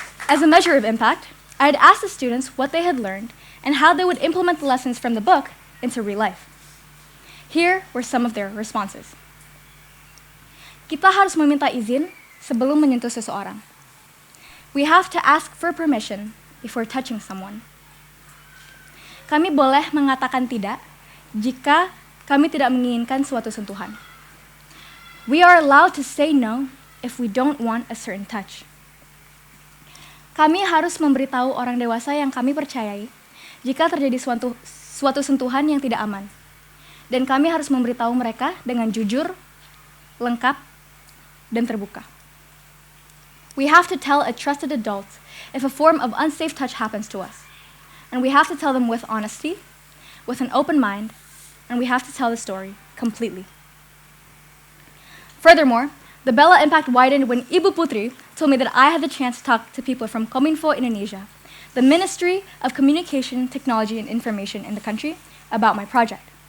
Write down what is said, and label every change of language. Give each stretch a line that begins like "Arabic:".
English: As a measure of impact, I had asked the students what they had learned and how they would implement the lessons from the book into real life. Here were some of their responses.
Indonesian: Kita harus meminta izin sebelum menyentuh seseorang.
English: We have to ask for permission before touching someone.
Indonesian: Kami boleh mengatakan tidak jika kami tidak menginginkan suatu sentuhan.
English: We are allowed to say no if we don't want a certain touch.
Indonesian: Kami harus memberitahu orang dewasa yang kami percayai jika terjadi suatu sentuhan yang tidak aman. Dan kami harus memberitahu mereka dengan jujur, lengkap, dan terbuka.
English: We have to tell a trusted adult if a form of unsafe touch happens to us. And we have to tell them with honesty, with an open mind, and we have to tell the story completely. Furthermore, the Bella impact widened when Ibu Putri told me that I had the chance to talk to people from Kominfo Indonesia, the Ministry of Communication, Technology, and Information in the country, about my project.